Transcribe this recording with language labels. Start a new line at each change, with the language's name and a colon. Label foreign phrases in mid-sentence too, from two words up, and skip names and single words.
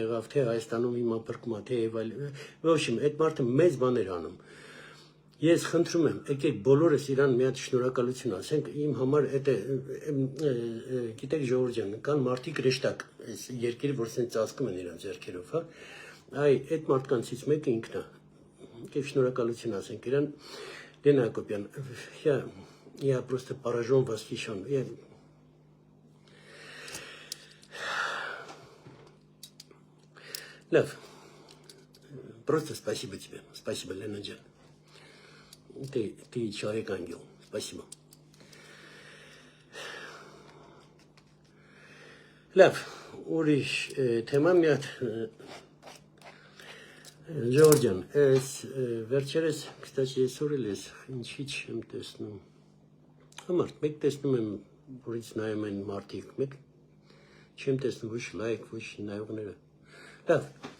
Armenian: եղավ, թե Հայաստանում հիմա բրկում է, թե եւ այլ։ Ոչ իմ, այդ մարդը մեծ բաներ անում։ Ես խնդրում եմ, եկեք բոլորս իրան մի հատ շնորհակալություն ասենք, իմ համար այդ գիտեք Ժողովուրդ ջան, կան մարդիկ ռեշտակ, այս երկիրը որ սենց ծածկում են իրան ձեռքերով, հա։ Այ այդ մարդկանցից մեկը ինքն է։ Եկեք շնորհակալություն ասենք իրան, Լենա Հակոբյան,
Russian: я просто поражен, восхищен. Лев, просто спасибо тебе. Спасибо, Лена Джан. Ты человек-ангел. Спасибо.
Armenian: Լավ, ուրիշ թեմա մի հատ Ժողովուրդ ջան, այս վերջերս, կստացի այսօր էլ ես ինչի չեմ տեսնում։ Համարդ, մեկ տեսնում եմ, որից նայում են մարդիկ, մեկ չեմ տեսնում ոչ լայք, ոչ նայողները։ Լավ,